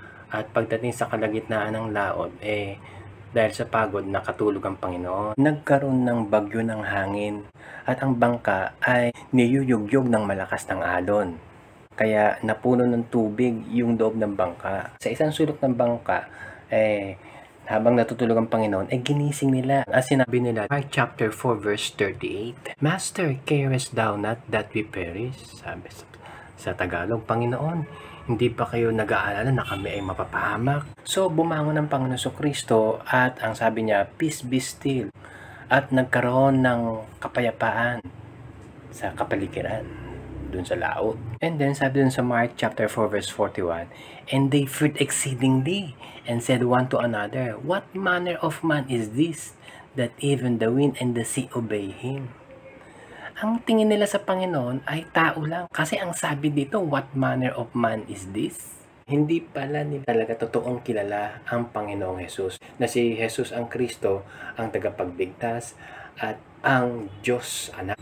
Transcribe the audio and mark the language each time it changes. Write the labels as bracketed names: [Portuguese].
[Filipino] At pagdating sa kalagitnaan ng laot, dahil sa pagod, nakatulog ang Panginoon. Nagkaroon ng bagyo ng hangin at ang bangka ay niyuyugyog ng malakas ng alon. Kaya napuno ng tubig yung loob ng bangka. Sa isang sulok ng bangka, habang natutulog ang Panginoon, ginising nila. [English] As [Filipino] sinabi nila, [English] Mark chapter 4 verse 38, Master, carest thou not that we perish? [Filipino] Sabi sa Tagalog, Panginoon, hindi pa kayo nag-aalala na kami ay mapapahamak? So, bumangon ang Panginoon Kristo at ang sabi niya, [English] peace be still. [Filipino] At nagkaroon ng kapayapaan sa kapaligiran dun sa laot. [English] And then, [Filipino] sabi dun sa [English] Mark chapter 4 verse 41, and they feared exceedingly and said one to another, what manner of man is this, that even the wind and the sea obey him? [Filipino] Ang tingin nila sa Panginoon ay tao lang. Kasi ang sabi dito, [English] what manner of man is this? [Filipino] Hindi pala nila talaga totoong kilala ang Panginoong Jesus. Na si Jesus ang Kristo, ang tagapagligtas, at ang Diyos anak.